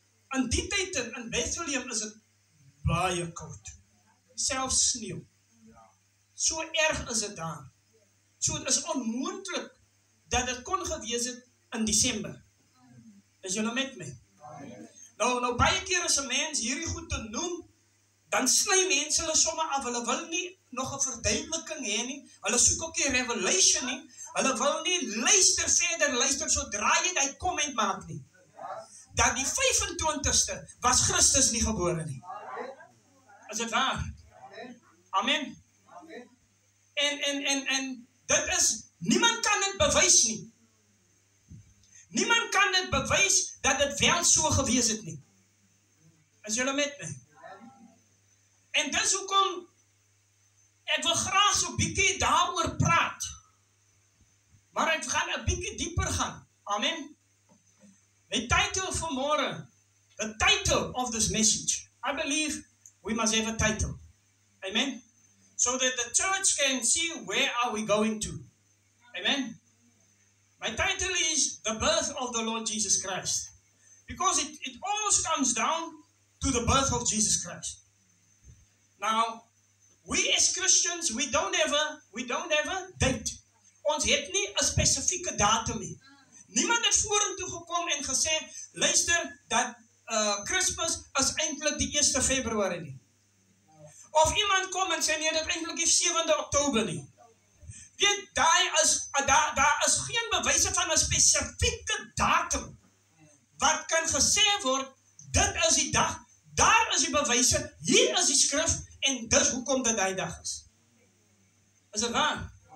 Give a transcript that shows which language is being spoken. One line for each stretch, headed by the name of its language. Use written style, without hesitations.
Afrikaans: In die tyd in Bethlehem is dit baie koud. Selfs sneeu. So erg is dit daar. So het is onmoontlik dat dit kon gewees het in Desember. Is julle met my? Nou baie keer as 'n mens hierdie goed te noem, dan sny mense hulle somme af. Hulle wil nie nog 'n verduideliking hê nie. Hulle soek ook nie revelation nie. Hulle wil nie luister sodra jy die comment maak nie. Dat die 25ste was Christus nie gebore nie. Is dit waar? Amen. En dit is, niemand kan dit bewys nie. Niemand kan dit bewys dat dit wel so gewees het nie. Is julle met my? En dis hoekom ek wil graag so bietjie daaroor praat. Maar ek gaan 'n bietjie dieper gaan. Amen.
English: The title for môre, the title of this message, I believe we must have a title. Amen. So that the church can see where are we going to. Amen. My title is The Birth of the Lord Jesus Christ. Because it always comes down to the birth of Jesus Christ. Now, we as Christians, we don't have a date.
Afrikaans: Ons het nie 'n spesifieke datum nie. Niemand het vorentoe gekom en gesê, luister, dat Christmas is eintlik die 1 Februarie nie. Of iemand kom en sê, nee, dit eintlik die 7de Oktober nie. Weet, daar is geen bewyse van 'n spesifieke datum wat kan gesê word, dit is die dag, daar is die bewyse, hier is die skrif, en dis hoekom dit die dag is. Is dit waar?